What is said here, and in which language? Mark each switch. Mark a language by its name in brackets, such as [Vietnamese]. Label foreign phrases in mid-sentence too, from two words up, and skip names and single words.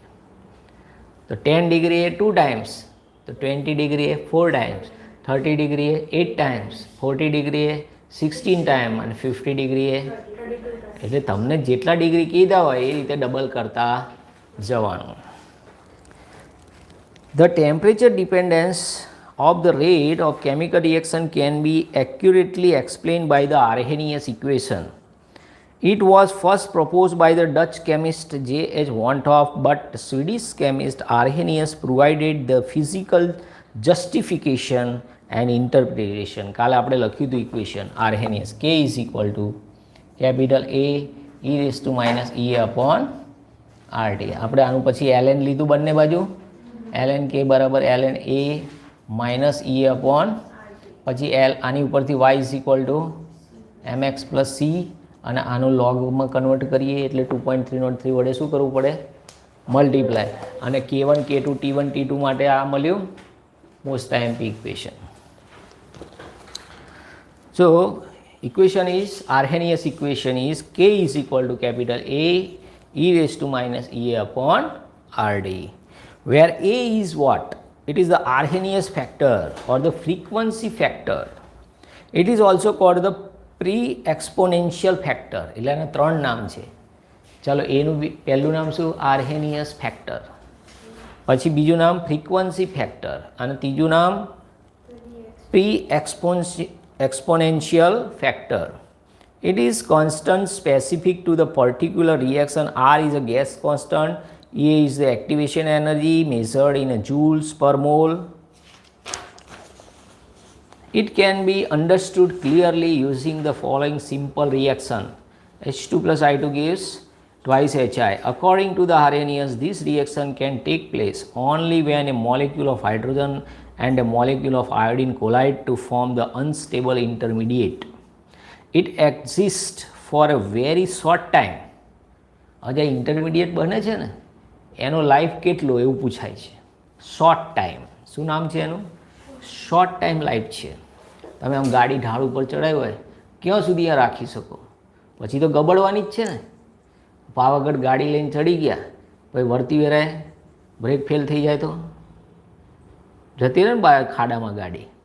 [Gujarati] તો 10 ડિગ્રી એ 2 ટાઈમ્સ, તો 20 ડિગ્રી એ 4 ટાઈમ્સ, 30 ડિગ્રી એ 8 ટાઈમ્સ, 40 ડિગ્રી એ 16 ટાઈમ અને 50 ડિગ્રી એ, એટલે તમને જેટલા ડિગ્રી કીધા હોય એ રીતે ડબલ કરતા જવાનું. [English] the temperature dependence of the rate of chemical reaction can be accurately explained by the Arrhenius equation. It was first proposed by the Dutch chemist J.H. van 't Hoff, but Swedish chemist Arrhenius provided the physical justification and interpretation. [Gujarati] કાલે આપણે લખ્યું હતું [English] ઇક્વેશન Arrhenius K is equal to capital A e raised to minus E upon RT. [Gujarati] આપણે આનું પછી ln લીધું બંને બાજુ, ln K બરાબર ln A [English] minus E upon [Gujarati] પછી L, આની ઉપરથી [English] y is equal to mx plus C, [Gujarati] અને આનું લોગમાં કન્વર્ટ કરીએ એટલે 2.303 વડે શું કરવું પડે? મલ્ટીપ્લાય. અને K1 K2 T1 T2 માટે આ મળ્યું [English] most IMP equation. so equation is Arrhenius equation is K is equal to capital A e raised to minus E upon RD, where A is what? It is the Arrhenius factor or the frequency factor. It is also called the pre-exponential factor. [Gujarati] એટલે એના ત્રણ નામ છે. ચાલો એનું પહેલું નામ શું? [English] Arrhenius factor. [Gujarati] પછી બીજું નામ [English] frequency factor [Gujarati] અને ત્રીજું નામ [English] pre-exponential factor. It is constant specific to the particular reaction. R is a gas constant. A is the activation energy measured in a joules per mole. It can be understood clearly using the following simple reaction. H2 plus I2 gives twice HI. According to the Arrhenius, this reaction can take place only when a molecule of hydrogen and a molecule of iodine collide to form the unstable intermediate. It exists for a very short time. [Gujarati] આજે ઇન્ટરમીડિયેટ બને છે ને એનો લાઈફ કેટલો એવું પૂછાય છે. [English] short time, [Gujarati] શું નામ છે એનું? [English] short time life [Gujarati] છે. તમે આમ ગાડી ઢાળ ઉપર ચડાવી હોય ક્યાં સુધી આ રાખી શકો? પછી તો ગબડવાની જ છે ને. પાવાગઢ ગાડી લઈને ચડી ગયા પછી વળતી વેરાય બ્રેક ફેલ થઈ જાય તો જતી રહે ને બહાર ખાડામાં ગાડી.